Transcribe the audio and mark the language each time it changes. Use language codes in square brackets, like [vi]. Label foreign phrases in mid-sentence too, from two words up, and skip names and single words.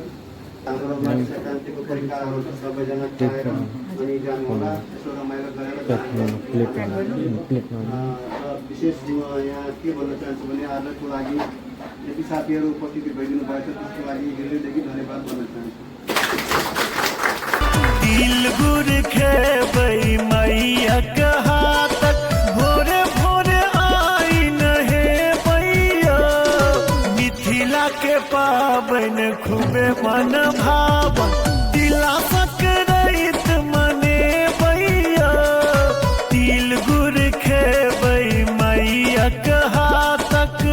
[ne] हाम्रो माघे सङ्क्रान्तिको परिकारहरू सबैजना खाएर अनि जानुहोला, यसो रमाइलो गरेर विशेष म यहाँ के भन्न चाहन्छु भने आजको लागि यति साथीहरू उपस्थिति भइदिनु भएको छ त्यसको लागि हृदयदेखि धन्यवाद भन्न चाहन्छु। [mai] तिल गुड़ खेबै मैया के हाथक भोरे भोरे आई नहे बैया मिथिला के पाबन खूबे मन भावन तिला सकरैत मने बैया तिल गुड़ खेबै मैया के हाथक